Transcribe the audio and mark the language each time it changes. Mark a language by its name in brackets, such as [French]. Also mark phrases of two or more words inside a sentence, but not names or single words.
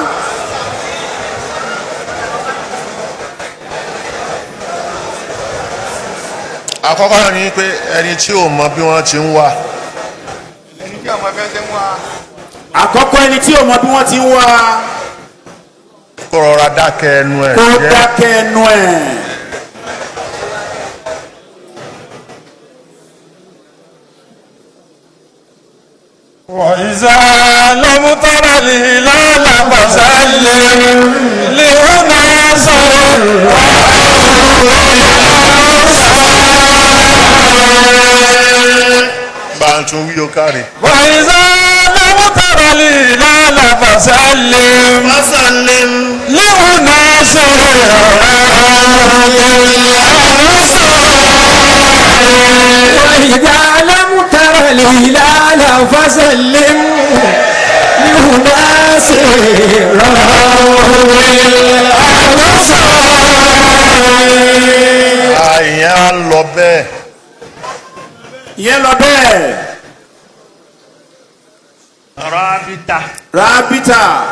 [Yoruba] àkọ́kọ́ náà ni pé ẹni tí ò mọ bí wọ́n ti ń wá. ẹni tí ọmọ fẹ́ ṣe ń wá. àkọ́kọ́ ẹni tí ò mọ bí wọ́n ti ń wá. kó rọra dákẹ́ ẹnu ẹ̀. kó dákẹ́ ẹnu ẹ̀. [Arabic] وإذا لم تر الهلال فسلم لأناس [Yoruba] bàtún wí o káre. [Arabic] وإذا لم تر الهلال فسلم لأناس وإذا لم تر الهلال فسلم لأناس [Yoruba] àyàn á lọ bẹ́ẹ̀. ìyẹn lọ bẹ́ẹ̀. rábítà. rábítà.